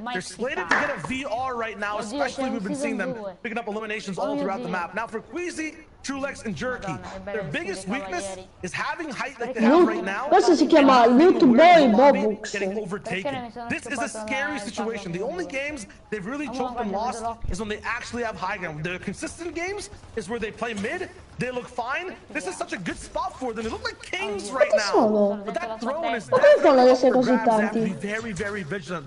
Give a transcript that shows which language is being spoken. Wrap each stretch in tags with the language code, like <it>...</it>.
<en>They're slated to get a VR right now, especially we've been seeing them picking up eliminations all throughout the map. Now for Queasy, Trulex and Jerky, their biggest weakness is having height like they have right now.</en> <it>Questo si chiama Loot Boy Bobux.</it> <en>Getting overtaken. This is a scary situation. The only games they've really choked and lost is when they actually have high ground. The consistent games is where they play mid. They look fine. This is such a good spot for them. They look like kings right now. But that throne is definitely very, very vigilant.</en>